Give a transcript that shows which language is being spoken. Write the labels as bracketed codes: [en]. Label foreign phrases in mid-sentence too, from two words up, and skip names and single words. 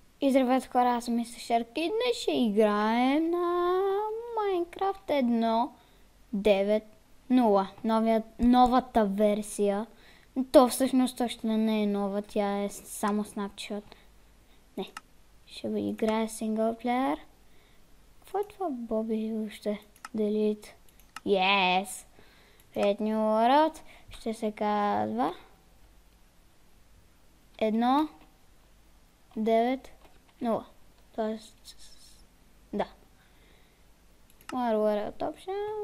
[bg] И здравейте хора, аз съм Мистер Шарк и днес ще играем на Minecraft 1.9.0, новата версия. То всъщност още не е нова, тя е само Snapshot. Не, ще ви играя синглплеер. Какво е това, Боби, още? [en] Delete. Yes! Create new world. [bg] Ще се казва 1.9.0. Тоест, да. [en] World option.